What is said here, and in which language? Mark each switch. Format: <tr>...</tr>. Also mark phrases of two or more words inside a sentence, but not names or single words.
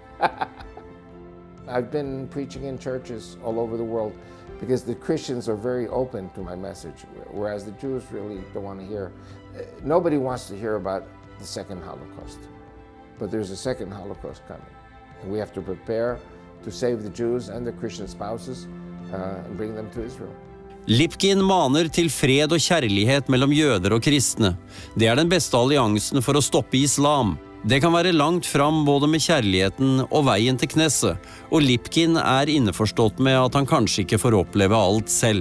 <en>I've been preaching in churches all over the world because the Christians are very open to my message, whereas the Jews really don't want to hear. Nobody wants to hear about the second Holocaust, but there's a second Holocaust coming. And we have to prepare to save the Jews and the Christian spouses and bring them to Israel.</en> <no>Lipkin maner til fred og kjærlighet mellom jøder og kristne. Det den beste alliansen for å stoppe islam. Det kan være langt fram både med kjærligheten og veien til Knesset, og Lipkin innforstått med at han kanskje ikke får oppleve alt selv.</no>